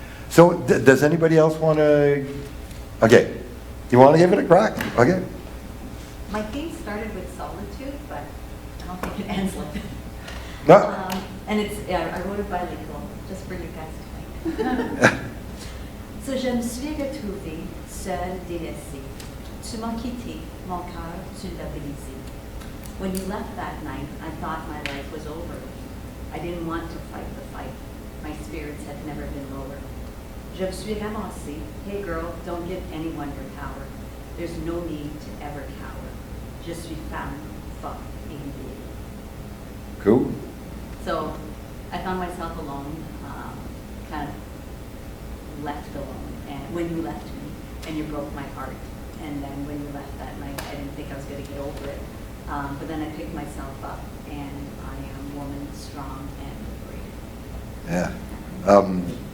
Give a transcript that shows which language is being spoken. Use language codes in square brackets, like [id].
[en] So does anybody else want to? Okay, you want to give it a crack? Okay. My theme started with solitude, but I don't think it ends like that. No. And I wrote it bilingual, just for you guys tonight. [fr] So je me suis retrouvée seule, délaissée. Tu m'as quitté, mon cœur, tu l'as brisé. [en] When you left that night, I thought my life was over. I didn't want to fight the fight. My spirits had never been lower. [fr] Je me suis ramassée. [en] Hey girl, don't give anyone your power. There's no need to ever cower. [fr] Je suis femme, fuck, et vieille. [en] Cool. So I found myself alone, kind of left alone. And when you left me, and you broke my heart. And then when you left that night, I didn't think I was going to get over it. But then I picked myself up, and I am woman, strong, and free.